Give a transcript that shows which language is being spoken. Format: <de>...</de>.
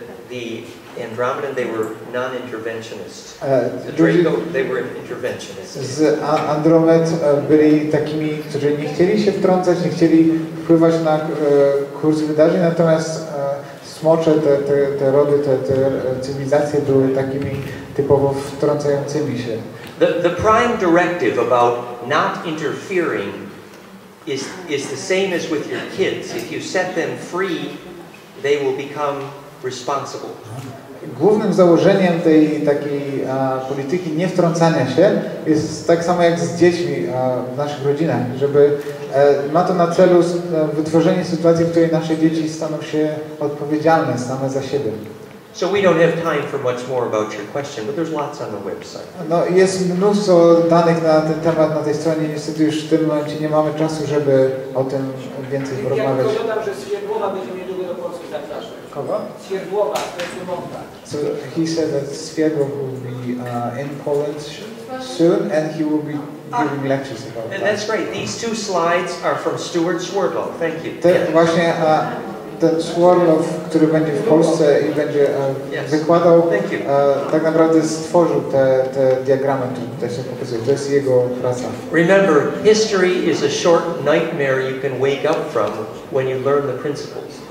<en>The Andromedan, they were non-interventionists. The Draco, they were interventionists.</en> <pl>Z Andromed byli takimi, którzy nie chcieli się wtrącać, nie chcieli wpływać na kurs wydarzeń, natomiast smocze, te rody, te cywilizacje były takimi typowo wtrącającymi się.</pl> <en>The prime directive about not interfering is the same as with your kids. If you set them free, they will become responsible.</en> <pl>Głównym założeniem tej takiej polityki niewtrącania się jest tak samo jak z dziećmi w naszych rodzinach, żeby ma to na celu wytworzenie sytuacji, w której nasze dzieci staną się odpowiedzialne same za siebie.</pl> <en>So we don't have time for much more about your question, but there's lots on the website.</en> <pl>No, jest mnóstwo danych na ten temat na tej stronie. Niestety już w tym momencie nie mamy czasu, żeby o tym więcej porozmawiać. Ja dodam, że Świerdłowa będzie niedługo do Polski zapraszać. Kogo? Świerdłowa, Świerdłowa.</pl> <en>So he said that Świerdłow will be in Poland soon, and he will be giving lectures about that. That's great. These two slides are from Stuart Swerdlow. Thank you.</en> <pl>Właśnie ten Swerdlow, który będzie w Polsce i będzie wykładał, tak naprawdę stworzył te diagramy, które tutaj się pokazują. To jest jego praca.</pl> <en>Remember, history is a short nightmare you can wake up from when you learn the principles.</en>